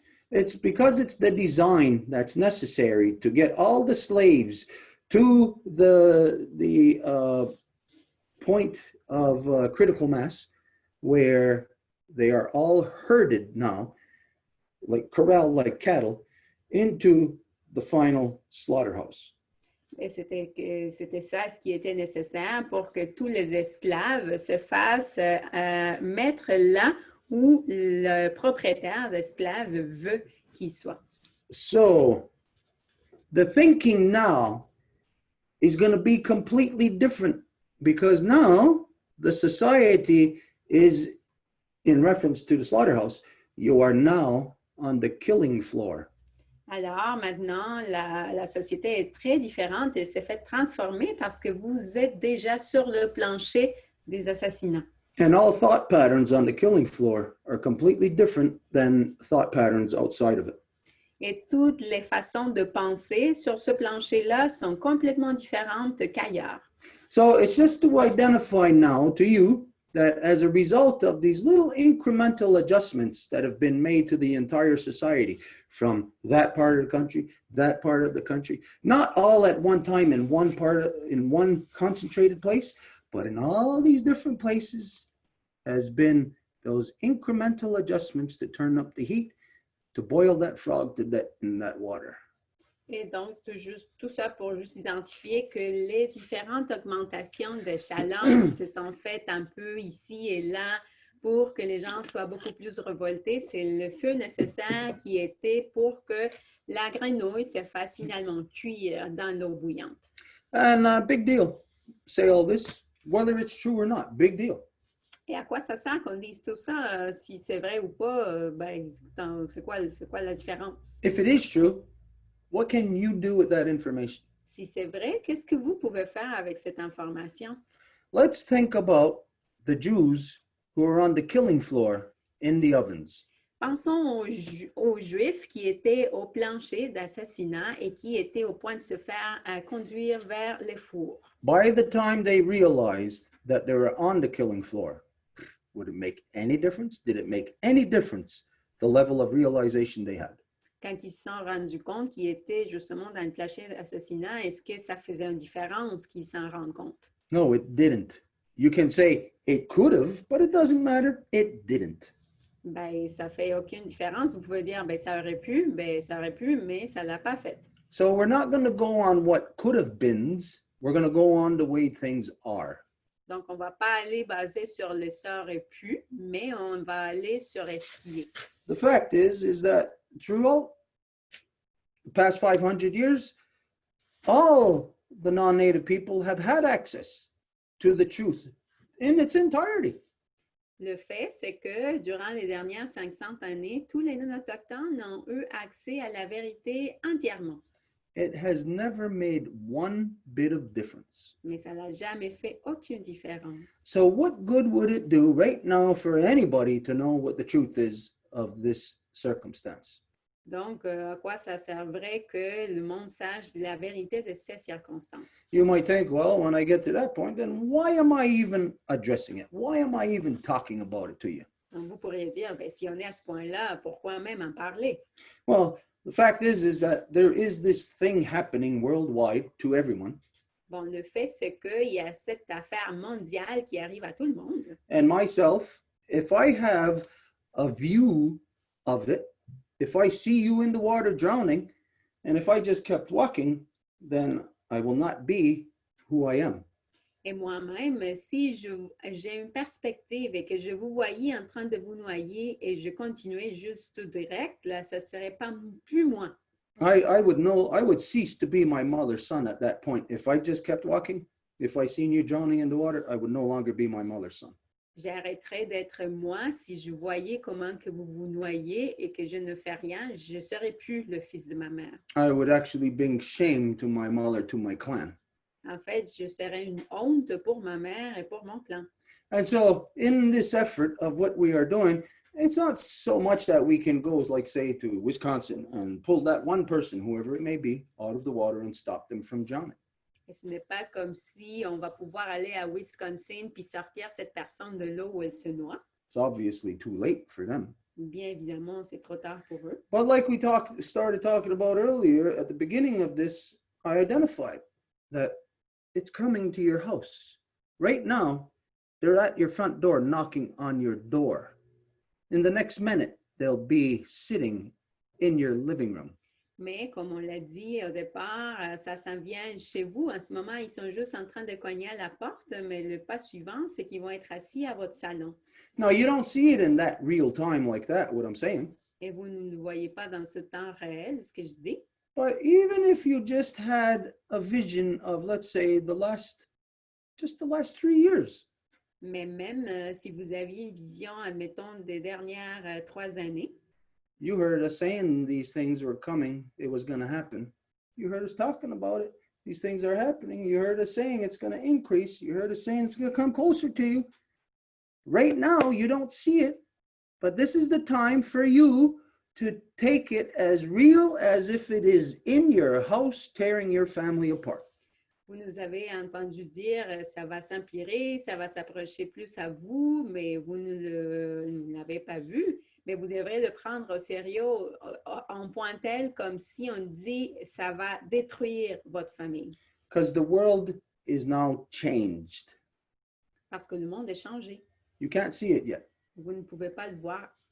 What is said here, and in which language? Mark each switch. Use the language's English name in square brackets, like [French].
[English] It's because it's the design that's necessary to get all the slaves to the point of critical mass where they are all herded now, like corralled like cattle, into the final slaughterhouse. [French] Et c'était ça ce qui était nécessaire pour que tous les esclaves se fassent mettre là où le propriétaire d'esclaves veut qu'ils soient. [English] So the thinking now is going to be completely different, because now the society is, in reference to the slaughterhouse, you are now on the killing floor. [French] Alors maintenant, la société est très différente et s'est fait transformer parce que vous êtes déjà sur le plancher des assassinats. [English] And all thought patterns on the killing floor are completely different than thought patterns outside of it. [French] Et toutes les façons de penser sur ce plancher-là sont complètement différentes qu'ailleurs. [English] So it's just to identify now to you that as a result of these little incremental adjustments that have been made to the entire society, from that part of the country, that part of the country, not all at one time in one concentrated place, but in all these different places, has been those incremental adjustments to turn up the heat, to boil that frog to death in that water. [French] Et donc, tout ça pour juste identifier que les différentes augmentations de chaleur qui se sont faites un peu ici et là pour que les gens soient beaucoup plus révoltés, c'est le feu nécessaire qui était pour que la grenouille se fasse finalement cuire dans l'eau bouillante. [English] And big deal. Say all this, whether it's true or not, big deal. [French] Et à quoi ça sert qu'on dise tout ça? Si c'est vrai ou pas, ben, c'est quoi la différence? [English] If it is true, what can you do with that information? [French] Si c'est vrai, qu'est-ce que vous pouvez faire avec cette information? [English] Let's think about the Jews who are on the killing floor in the ovens. [French] Pensons aux Juifs qui étaient au plancher d'assassinat et qui étaient au point de se faire conduire vers les fours. [English] By the time they realized that they were on the killing floor, would it make any difference? Did it make any difference the level of realization they had? [French] Quand ils se sont rendus compte qu'ils étaient justement dans le plancher d'assassinat, est-ce que ça faisait une différence qu'ils s'en rendent compte? [English] No, it didn't. You can say it could have, but it doesn't matter. It didn't. [French] Ben, ça fait aucune différence. Vous pouvez dire, ben, ça aurait pu, mais ça l'a pas fait. [English] So we're not going to go on what could have beens. We're going to go on the way things are. [French] Donc, on va pas aller baser sur le ça aurait pu, mais on va aller sur ce qui est. [English] The fact is that throughout the past 500 years, all the non-native people have had access to the truth in its entirety. [French] Le fait, c'est que durant les dernières 500 années, tous les non-autochtones ont eu accès à la vérité entièrement. [English] It has never made one bit of difference. [French] Mais ça n'a jamais fait aucune différence. [English] So what good would it do right now for anybody to know what the truth is of this circumstance? [French] Donc, à quoi ça servirait que le monde sache la vérité de ces circonstances? [English] You might think, well, when I get to that point, then why am I even addressing it? Why am I even talking about it to you? [French] Donc, vous pourriez dire, ben, si on est à ce point-là, pourquoi même en parler? [English] Well, the fact is that there is this thing happening worldwide to everyone. [French] Bon, le fait, c'est qu'il y a cette affaire mondiale qui arrive à tout le monde. [English] And myself, if I have a view of it, if I see you in the water drowning, and if I just kept walking, then I will not be who I am. [French] Et moi-même, si j'ai une perspective et que je vous voyais en train de vous noyer et je continuais juste tout direct, là, ça ne serait pas plus moi. [English] I would cease to be my mother's son at that point. If I just kept walking, if I seen you drowning in the water, I would no longer be my mother's son. [French] J'arrêterais d'être moi si je voyais comment que vous vous noyez et que je ne fais rien, je ne serais plus le fils de ma mère. [English] I would actually bring shame to my mother, to my clan. [French] En fait, je serais une honte pour ma mère et pour mon clan. [English] And so in this effort of what we are doing, it's not so much that we can go, like say, to Wisconsin and pull that one person, whoever it may be, out of the water and stop them from drowning. [French] Et ce n'est pas comme si on va pouvoir aller à Wisconsin puis sortir cette personne de l'eau où elle se noie. [English] It's obviously too late for them. [French] Bien évidemment, c'est trop tard pour eux. [English] But like we started talking about earlier, at the beginning of this, I identified that it's coming to your house. Right now, they're at your front door knocking on your door. In the next minute, they'll be sitting in your living room. [French] Mais comme on l'a dit au départ, ça s'en vient chez vous. En ce moment, ils sont juste en train de cogner à la porte, mais le pas suivant, c'est qu'ils vont être assis à votre salon. [English] Now, you don't see it in that real time like that, what I'm saying. [French] Et vous ne le voyez pas dans ce temps réel, ce que je dis. [English] But even if you just had a vision of, let's say, the last 3 years, [French] Mais même si vous aviez une vision, admettons, des dernières 3 années, [English] you heard us saying these things were coming, it was going to happen. You heard us talking about it. These things are happening. You heard us saying it's going to increase. You heard us saying it's going to come closer to you. Right now, you don't see it, but this is the time for you to take it as real as if it is in your house, tearing your family apart. [French] vous nous avez entendu dire ça va s'empirer, ça va s'approcher plus à vous, mais vous ne l'avez pas vu. Mais vous devrez le prendre au sérieux en point tel comme si on dit ça va détruire votre famille. [English] Because the world is now changed. [French] Parce que le monde est changé. [English] You can't see it yet. [French] Vous ne pouvez pas le voir.